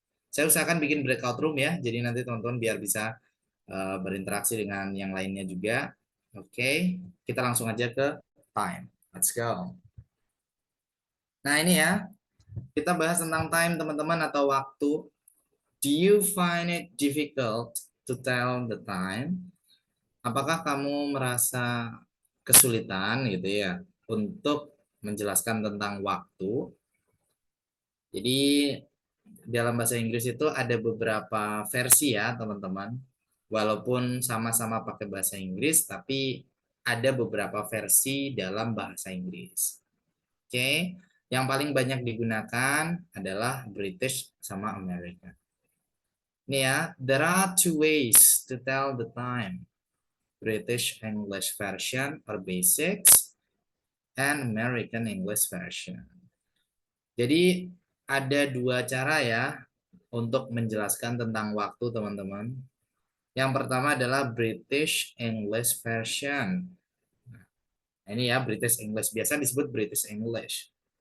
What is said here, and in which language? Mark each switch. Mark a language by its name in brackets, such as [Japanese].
[Indonesian] Saya usahakan bikin breakout room ya, jadi nanti teman-teman biar bisa berinteraksi dengan yang lainnya juga. Oke, kita langsung aja ke time. [English] Let's go. [Indonesian] Nah ini ya, kita bahas tentang time teman-teman atau waktu. [English] Do you find it difficult to tell the time? [Indonesian] Apakah kamu merasa kesulitan gitu ya untuk menjelaskan tentang waktu? Jadi dalam bahasa Inggris itu ada beberapa versi ya teman-teman. Walaupun sama-sama pakai bahasa Inggris, tapi ada beberapa versi dalam bahasa Inggris. Oke, yang paling banyak digunakan adalah British sama American. Ini ya, [English] there are two ways to tell the time. British English version or basics and American English version. [Indonesian] Jadi ada dua cara ya untuk menjelaskan tentang waktu teman-teman. Yang pertama adalah British English version. Nah, ini ya British English, biasa disebut British English.